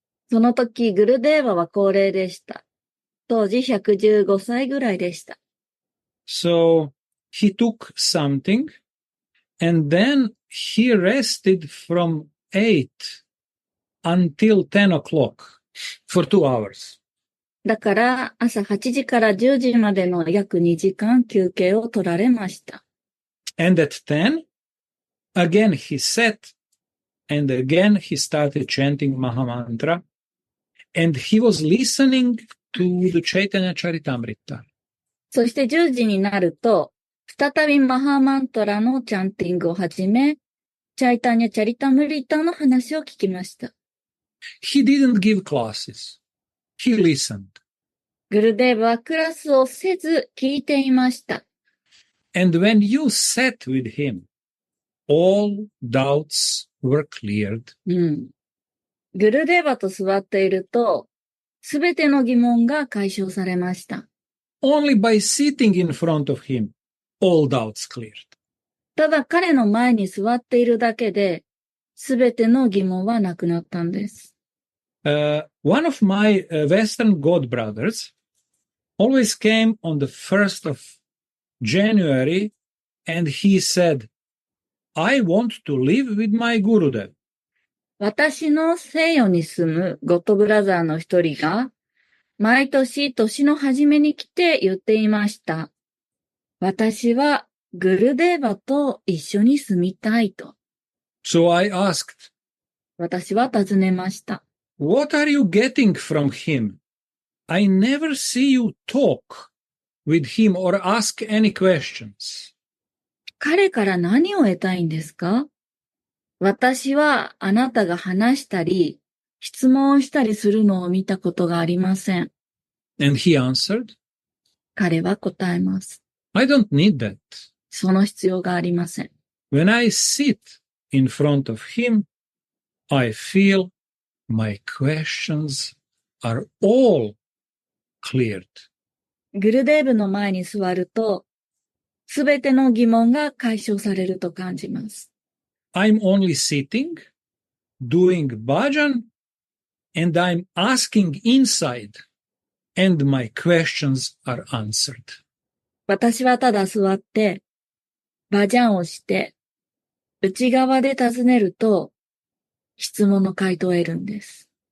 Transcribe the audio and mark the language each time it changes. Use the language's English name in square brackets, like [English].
[Japanese] その時、グルデーバは高齢でした。当時115歳ぐらいでした。 [English] So he took something and then he rested from 8 until 10 o'clock for 2 hours. [Japanese] だから朝8時から10時までの約2時間休憩を取られました。 [English] And at 10, again he sat and again he started chanting Mahamantra and he was listening to the Chaitanya Charitamrita. [Japanese] そして10時になると、再びマハマントラのチャンティングを始め、チャイタニャ・チャリタムリタの話を聞きました。 [English] He didn't give classes. He listened. [Japanese] グルデーブはクラスをせず聞いていました。 [English] And when you sat with him, all doubts were cleared. [Japanese] グルデーバと座っていると、すべての疑問が解消されました。 [English] Only by sitting in front of him, all doubts cleared. [Japanese] ただ彼の前に座っているだけで、すべての疑問はなくなったんです。 [English] One of my Western god brothers always came on the 1st of January and he said, I want to live with my Gurudev. [Japanese] 私の西洋に住むゴッドブラザーの一人が、毎年年の初めに来て言っていました。私はグルデーバと一緒に住みたいと。 [English] So I asked, [Japanese] 私は尋ねました。 [English] What are you getting from him? I never see you talk with him or ask any questions. [Japanese] 彼から何を得たいんですか？私はあなたが話したり、質問したりするのを見たことがありません。 [English] And he answered, [Japanese] 彼は答えます。 [English] I don't need that. [Japanese] その必要がありません。 [English] When I sit in front of him, I feel my questions are all cleared. [Japanese] グルデーブの前に座ると、すべての疑問が解消されると感じます。 [English] I'm only sitting, doing bhajan, and I'm asking inside, and my questions are answered. [Japanese] 私はただ座って、バジャンをして、内側で尋ねると、質問の回答を得るんです。